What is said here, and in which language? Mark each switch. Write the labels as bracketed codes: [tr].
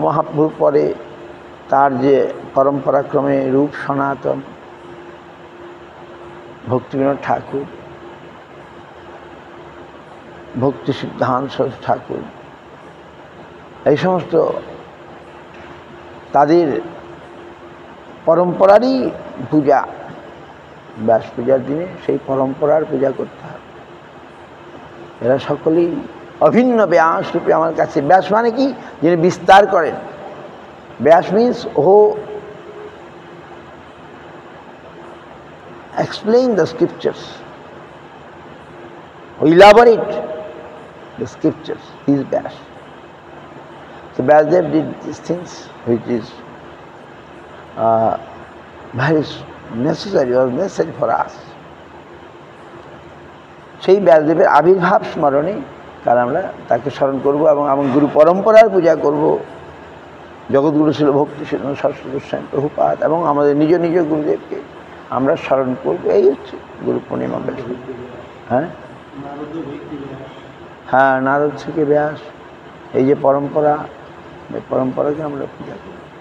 [bn] মহাপ্রভু পরে তার যে পরম্পরাক্রমে রূপ সনাতন, ভক্তিবিনোদ ঠাকুর, ভক্তি সিদ্ধান্ত ঠাকুর, এই সমস্ত তাদের পরম্পরারই পূজা। ব্যাস পূজার দিনে সেই পরম্পরার পূজা করতে হবে। এরা সকলেই অভিন্ন ব্যাস রূপে আমার কাছে। ব্যাস মানে কি? যিনি বিস্তার করেন। [en] Vyas means who explain the scriptures, who elaborate the scriptures. He is Vyas. So Vyasdev did these things which is very necessary, was necessary for us. [bn] সেই ব্যাসদেবের আবির্ভাব স্মরণে কাল আমরা তাকে স্মরণ করব এবং গুরু পরম্পরার পূজা করব। জগৎগুরু ছিল ভক্তি সিদ্ধান্ত সরস্বতী গোস্বামী প্রভুপাদ এবং আমাদের নিজ নিজ গুরুদেবকে আমরা স্মরণ করব। এই হচ্ছে গুরু পূর্ণিমা ব্যাস। হ্যাঁ হ্যাঁ, নারদ থেকে ব্যাস, এই যে পরম্পরা, এই পরম্পরাকে আমরা পূজা করি।